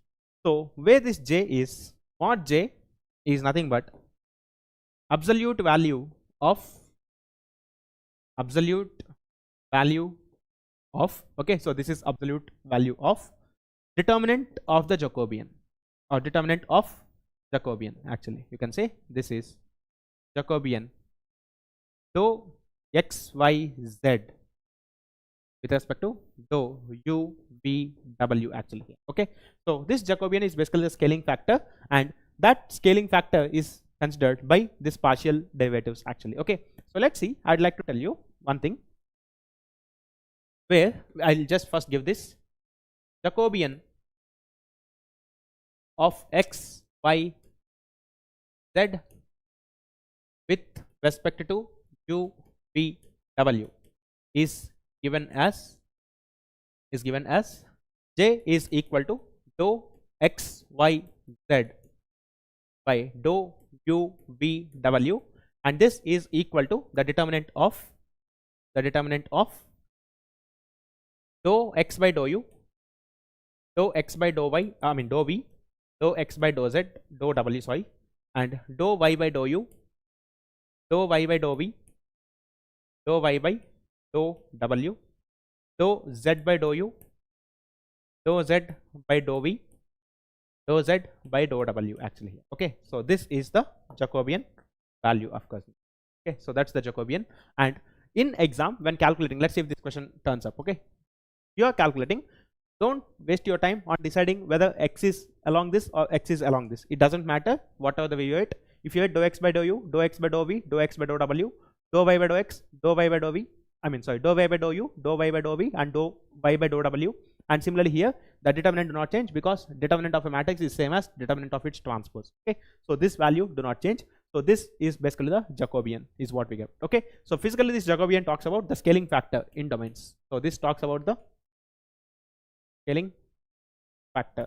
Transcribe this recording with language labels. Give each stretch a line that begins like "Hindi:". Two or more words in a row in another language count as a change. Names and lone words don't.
English: So where this j is, mod j is nothing but absolute value of okay, so this is absolute value of determinant of the Jacobian, or determinant of Jacobian actually. You can say this is Jacobian dou x, y, z with respect to dou u, v, w actually here. Okay, so this Jacobian is basically the scaling factor, and that scaling factor is considered by this partial derivatives actually. Okay, so let's see, I'd like to tell you one thing, where I'll just first give this Jacobian of x, y, z with respect to u, v, w is given as j is equal to dou x, y, z by dou u, v, w, and this is equal to the determinant of dou x by dou u, dou x by dou y, I mean dou v, dou x by dou z, dou w, sorry, and dou y by dou u, dou y by dou v, dou y by dou w, dou z by dou u, dou z by dou v, dou z by dou w actually here. Okay, so this is the Jacobian value of course. Okay, so that's the Jacobian, and in exam when calculating, let's see if this question turns up. Okay, you are calculating, don't waste your time on deciding whether x is along this or x is along this. It doesn't matter whatever the way you write. If you write dou x by dou u, dou x by dou v, dou x by dou w, dou y by dou x, dou y by dou v, I mean sorry, dou y by dou u, dou y by dou v, and dou y by dou w, and similarly here the determinant do not change, because determinant of a matrix is same as determinant of its transpose. Okay, so this value do not change. So this is basically the Jacobian is what we get. Okay, so physically this Jacobian talks about the scaling factor in domains. So this talks about the scaling factor.